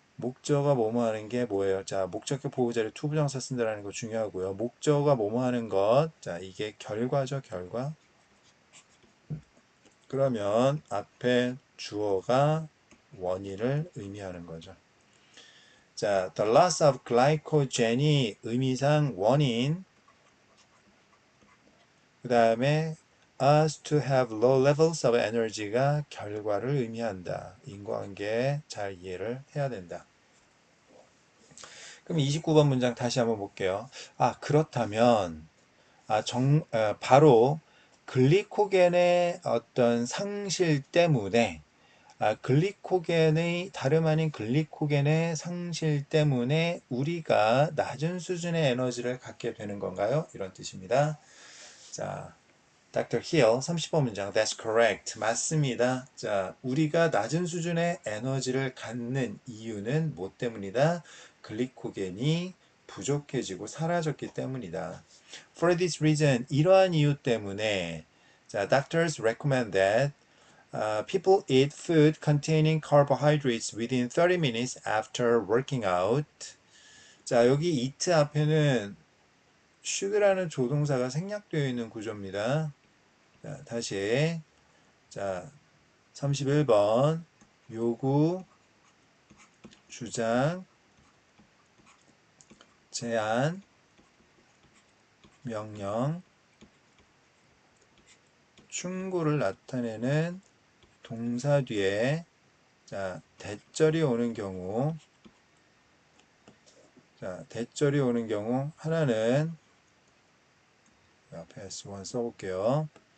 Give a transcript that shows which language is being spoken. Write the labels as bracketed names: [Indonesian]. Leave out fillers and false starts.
[Korean] 목적어가 뭐뭐 하는 게 뭐예요? 자, 목적격 보호자를 투부정사 쓴다는 거 중요하고요. 목적어가 뭐뭐 하는 것. 자, 이게 결과죠, 결과. 그러면 앞에 주어가 원인을 의미하는 거죠. [English] 자, the loss of glycogen이 [Korean] 의미상 원인, 그 다음에 [English] us to have low levels of energy가 [Korean] 결과를 의미한다. 인과관계 잘 이해를 해야 된다. 그럼 29번 문장 다시 한번 볼게요. 그렇다면, 바로 글리코겐의 어떤 상실 때문에 글리코겐의 다름 아닌 글리코겐의 상실 때문에 우리가 낮은 수준의 에너지를 갖게 되는 건가요? 이런 뜻입니다. 자, Dr. [English] Hill [Korean] 30번 문장 [English] That's correct. [Korean] 맞습니다. 자, 우리가 낮은 수준의 에너지를 갖는 이유는 뭐 때문이다? 글리코겐이 부족해지고 사라졌기 때문이다. [English] For this reason, [Korean] 이러한 이유 때문에 [English] 자, doctors recommend that people eat food containing carbohydrates within 30 minutes after working out. [Korean] 자, 여기 eat 앞에는 should라는 조동사가 생략되어 있는 구조입니다. 자, 다시. 자, 31번. 요구, 주장, 제안, 명령, 충고를 나타내는 동사 뒤에 자, 대절이 오는 경우 자, 대절이 오는 경우 하나는 앞에 S1 써볼게요.